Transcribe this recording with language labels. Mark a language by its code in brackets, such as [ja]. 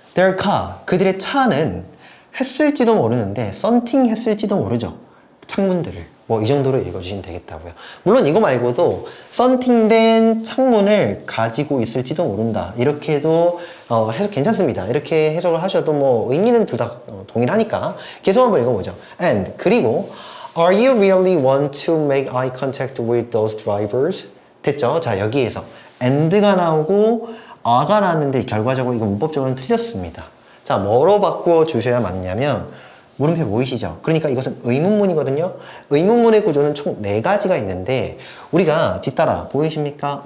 [en] Their car, [ko] 그들의 차는 했을지도 모르는데 썬팅 했을지도 모르죠. 창문들을. 뭐 이 정도로 읽어주시면 되겠다고요. 물론 이거 말고도 썬팅된 창문을 가지고 있을지도 모른다. 이렇게 해도 해석 괜찮습니다. 이렇게 해석을 하셔도 뭐 의미는 둘 다 동일하니까 계속 한번 읽어보죠. [en] And [ko] 그리고 [en] Are you really want to make eye contact with those drivers? [ko] 됐죠? 자 여기에서 and가 나오고 are가 나왔는데 결과적으로 이거 문법적으로는 틀렸습니다. 자 뭐로 바꾸어 주셔야 맞냐면 물음표 보이시죠? 그러니까 이것은 의문문이거든요. 의문문의 구조는 총 4가지가 있는데 우리가 뒤따라 보이십니까?